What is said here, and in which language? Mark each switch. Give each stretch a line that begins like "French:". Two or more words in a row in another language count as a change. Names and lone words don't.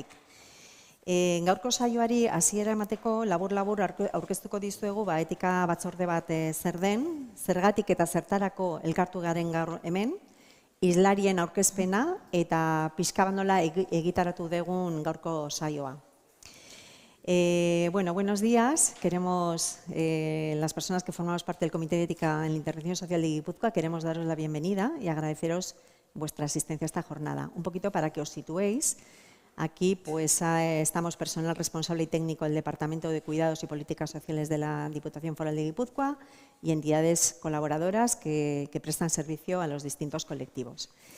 Basque: Gaurko saioari hasiera emateko labur-labur aurkeztuko dizuegu etika batzorde bat zer den, zergatik eta zertarako elkartu garen gaur hemen, hizlarien aurkezpena eta pixka bat nola egitaratu dugun gaurko saioa.
Spanish: Bueno, buenos días. Queremos, las personas que formamos parte del Comité de Ética en la Intervención Social de Guipúzcoa, queremos daros la bienvenida y agradeceros vuestra asistencia a esta jornada. Un poquito para que os situéis. Aquí pues estamos personal responsable y técnico del Departamento de Cuidados y Políticas Sociales de la Diputación Foral de Guipúzcoa y entidades colaboradoras que prestan servicio a los distintos colectivos.